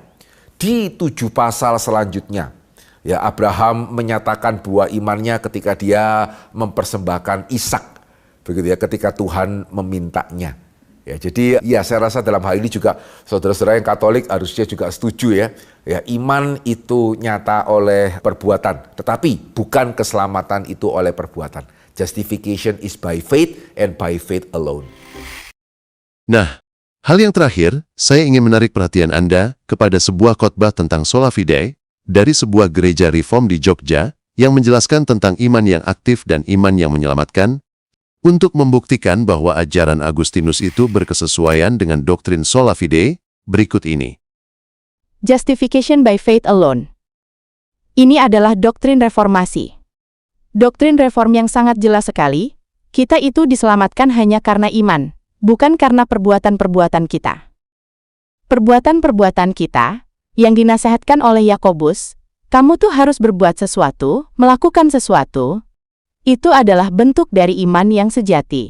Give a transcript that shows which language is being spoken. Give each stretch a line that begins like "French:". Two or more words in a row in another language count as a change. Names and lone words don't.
Indonesian: Di 7 pasal selanjutnya, ya Abraham menyatakan buah imannya ketika dia mempersembahkan Ishak. Begitu ya, ketika Tuhan memintanya. Ya jadi ya saya rasa dalam hal ini juga saudara-saudara yang Katolik harusnya juga setuju ya. Ya iman itu nyata oleh perbuatan, tetapi bukan keselamatan itu oleh perbuatan.
English: Justification is by faith and by faith alone.
Indonesian: Nah, hal yang terakhir, saya ingin menarik perhatian Anda kepada sebuah khotbah tentang
Latin: sola fide
Indonesian: dari sebuah gereja Reform di Jogja yang menjelaskan tentang iman yang aktif dan iman yang menyelamatkan untuk membuktikan bahwa ajaran Agustinus itu berkesesuaian dengan doktrin sola fide berikut ini.
English: Justification by faith alone.
Indonesian: Ini adalah doktrin reformasi. Doktrin reform yang sangat jelas sekali, kita itu diselamatkan hanya karena iman, bukan karena perbuatan-perbuatan kita. Perbuatan-perbuatan kita, yang dinasehatkan oleh Yakobus, kamu tuh harus berbuat sesuatu, melakukan sesuatu, itu adalah bentuk dari iman yang sejati.